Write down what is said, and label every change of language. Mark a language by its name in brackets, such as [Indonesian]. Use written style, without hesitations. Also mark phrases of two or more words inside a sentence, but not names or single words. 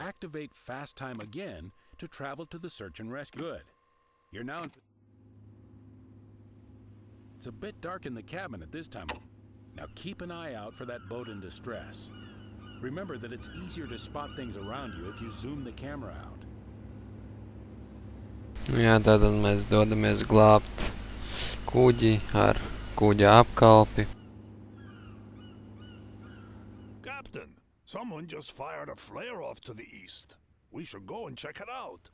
[English] Activate fast time again to travel to the search and rescue. Good. You're now in... It's a bit dark in the cabin at this time. Now keep an eye out for that boat in distress. Remember that it's easier to spot things around you if you zoom the camera out. [Latvian] Jā, tātad mēs dodamies glābt kuģi ar kuģa apkalpi. [English] Captain, someone just fired a flare off to the east. We should go and check it out.